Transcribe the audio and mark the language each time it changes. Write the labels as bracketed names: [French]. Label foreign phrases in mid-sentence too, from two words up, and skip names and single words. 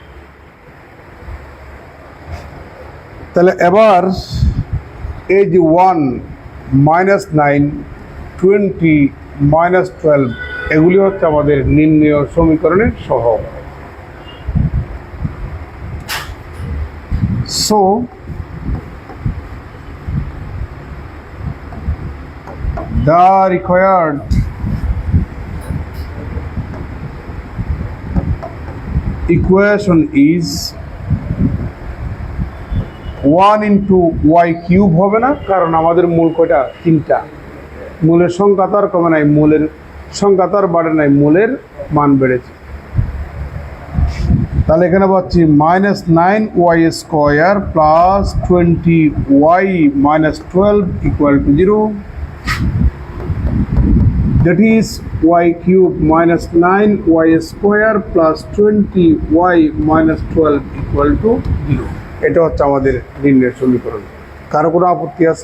[Bangla] তাহলে এবার এই যে 1 -9 20 -12 এগুলি হচ্ছে আমাদের নির্ণয় সমীকরণের সহগ। [English] সো the required equation is 1 into y cube [Bangla] হবে না, কারণ আমাদের মূল কয়টা? 3টা। মূলের সংখ্যা তো আর কমে নাই, মূলের সংখ্যা তো আর বাড়ে নাই, মূলের মান বেড়েছে। তাহলে এখানে পাচ্ছি -9y² প্লাস 20y -12 = 0। [English] That is y cube -9y² plus 20y -12 = 0। [Bangla] এটা হচ্ছে আমাদের নির্ণয়ের সমীকরণ। কারো কোনো আপত্তি আছে?